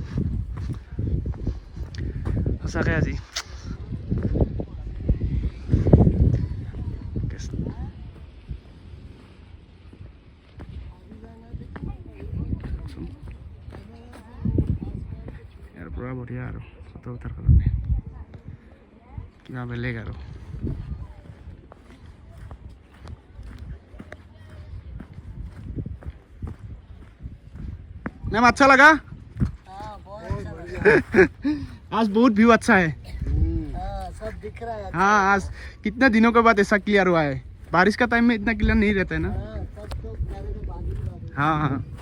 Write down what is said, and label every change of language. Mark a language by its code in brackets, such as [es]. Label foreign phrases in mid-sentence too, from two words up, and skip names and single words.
[as] সঁচাকৈ আজি ইয়াৰ পৰা বঢ়িয়া আৰু ফটো উঠাৰ কাৰণে কিবা বেলেগ আৰু [hi] मैम अच्छा लगा आज बहुत व्यू अच्छा है सब दिख रहा है हाँ आज कितने दिनों के बाद ऐसा क्लियर हुआ है बारिश का टाइम में इतना क्लियर नहीं रहता है ना हाँ हाँ